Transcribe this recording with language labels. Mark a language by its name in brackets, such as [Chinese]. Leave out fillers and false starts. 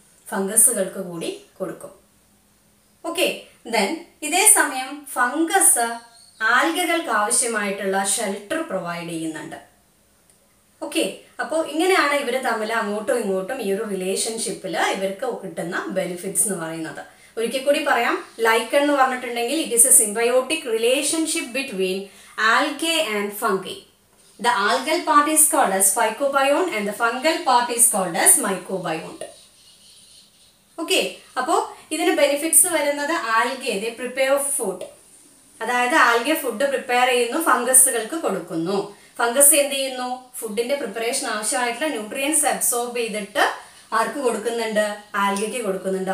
[Malayalam] ഫംഗസുകൾക്ക് കൂടി കൊടുക്കും. Okay, then ഇതേ സമയം ഫംഗസ് ആൽഗകൾക്ക് ആവശ്യമായിട്ടുള്ള ഷെൽട്ടർ പ്രൊവൈഡ് ചെയ്യുന്നുണ്ട്. ഓക്കെ, അപ്പോൾ ഇങ്ങനെയാണ് ഇവർ തമ്മിൽ അങ്ങോട്ടും ഇങ്ങോട്ടും ഈ ഒരു റിലേഷൻഷിപ്പിൽ ഇവർക്ക് കിട്ടുന്ന ബെനിഫിറ്റ്സ് എന്ന് പറയുന്നത്. ഒരിക്കൽ കൂടി പറയാം, ലൈക്കൺ എന്ന് പറഞ്ഞിട്ടുണ്ടെങ്കിൽ [English] It is a symbiotic relationship between algae and fungi. The algal part is called as phycobiont and the fungal part is called as mycobiont. [Malayalam] Okay, അപ്പോൾ ഇതിന് ബെനിഫിറ്റ്സ് വരുന്നത് [English] algae they prepare food, [Malayalam] അതായത് ആൽഗെ ഫുഡ് പ്രിപ്പയർ ചെയ്യുന്നു, ഫംഗസുകൾക്ക് കൊടുക്കുന്നു. Fungus എന്ത് ചെയ്യുന്നു? ഫുഡിന്റെ preparation ആവശ്യമായിട്ടുള്ള ന്യൂട്രിയൻസ് അബ്സോർബ് ചെയ്തിട്ട് ആർക്ക് കൊടുക്കുന്നുണ്ട്? ആൽഗയ്ക്ക് കൊടുക്കുന്നുണ്ട്.